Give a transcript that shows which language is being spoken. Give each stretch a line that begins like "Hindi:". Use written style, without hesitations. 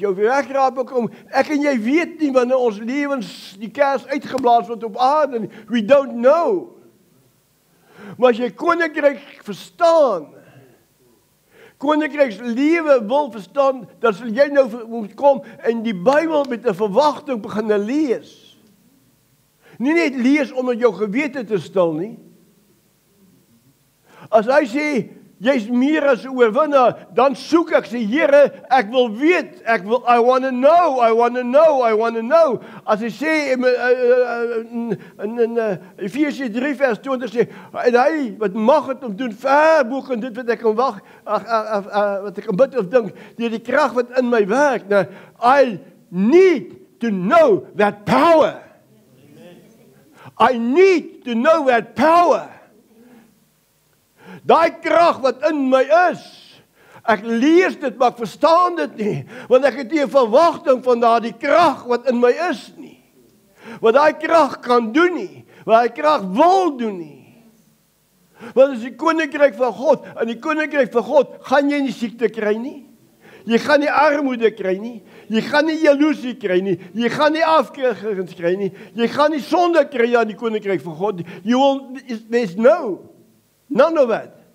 Afrikaans: Jou wegraping kan, ek en jy weet nie wanneer ons lewens die kers uitgeblaas word op aarde nie.
English: We don't know.
Afrikaans: Maar as jy koninkryk verstaan, koninkrykslewe wil verstaan, dan sal jy nou moet kom en die Bybel met 'n verwagting begin lees. Nie net lees om met jou gewete te stil nie. As hy sê, jy's meer as 'n oorwinnaar, dan soek ek, sê Here, ek wil weet,
English: I want to know.
Afrikaans: As hy sê in Efesiërs 3 vers 20 sê, en hy wat mag het om doen ver bo kan dit wat ek kan wag, wat ek kan bid of dink, deur die krag wat in my werk.
English: Nou, I need to know that power. I need to know that power.
Afrikaans: Daai krag wat in my is, ek lees dit, maar ek verstaan dit nie, want ek het nie 'n verwagting van daardie krag wat in my is nie, wat daai krag kan doen nie, wat daai krag wil doen nie. Want as die koninkryk van God, in die koninkryk van God, gaan jy nie siekte kry nie, jy gaan nie armoede kry nie, jy gaan nie jaloesie kry nie, jy gaan nie afkeerings kry nie, jy gaan nie sonde kry aan die koninkryk van God,
English: there's none of that.